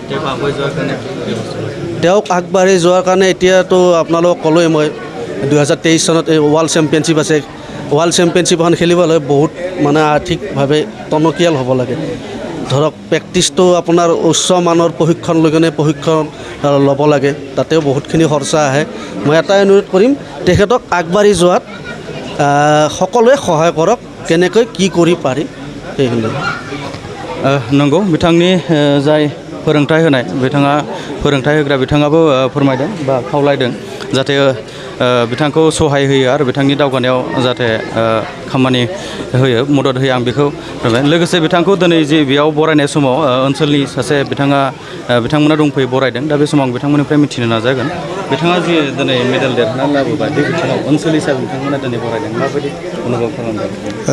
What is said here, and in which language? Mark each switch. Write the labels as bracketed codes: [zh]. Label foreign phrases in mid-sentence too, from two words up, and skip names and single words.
[as] তেওঁক আগবাঢ়ি যোৱাৰ কাৰণে এতিয়াতো আপোনালোকক ক'লোৱেই মই 2023 চনত এই [en] world championship [as] আছে [en] world championship [as] খেলিবলৈ বহুত মানে আৰ্থিকভাৱে টনকিয়াল হ'ব লাগে ধৰক প্ৰেক্টিছটো আপোনাৰ উচ্চ মানৰ প্ৰশিক্ষণ লৈ কিনে প্ৰশিক্ষণ ল'ব লাগে তাতেও বহুতখিনি খৰচা আহে মই এটাই অনুৰোধ কৰিম তেখেতক আগবাঢ়ি যোৱাত সকলোৱে সহায় কৰক কেনেকৈ কি কৰি পাৰি সেইখিনি [brx] नंगौ बिथांनि जाय फोरोंथाय होनाय बिथाङा फोरोंथाय होग्रा बिथाङाबो फोरमायदों बा खावलायदों जाहाथे बिथांखौ सहाय होयो आरो बिथांनि दावगानायाव जाहाथे खामानि होयो मदद होयो आं बेखौ फोरमाय लोगोसे बिथांखौ दिनै जे बेयाव बरायनाय समाव ओनसोलनि सासे बिथांमोना दंफैयो बरायदों दा बे समाव आं बिथांमोननिफ्राय मिथिनो नाजागोन बिथाङा जे दिनै मेडेल देरहानानै लाबोबाय बे बिथिङाव ओनसोल हिसाबै बिथांमोना दिनै बरायदों माबायदि अनुभव खालामदों